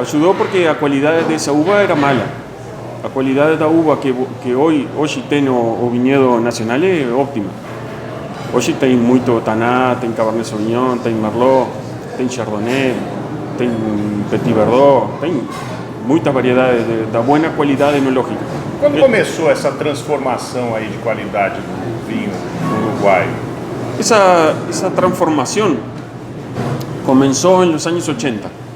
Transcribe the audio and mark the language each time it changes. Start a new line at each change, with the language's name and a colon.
Spanish: Ayudó porque la calidad de esa uva era mala. La calidad de la uva que hoy tiene o viñedo nacional es óptima.
Portuguese: Hoy tem muito Taná, tem Cabernet Sauvignon, tem Merlot, tem Chardonnay, tem Petit Verdot, tem muitas variedades da buena qualidade enológica. Quando começou essa transformação aí de qualidade do vinho uruguaio?
Spanish: Esa transformación comenzó en los años 80.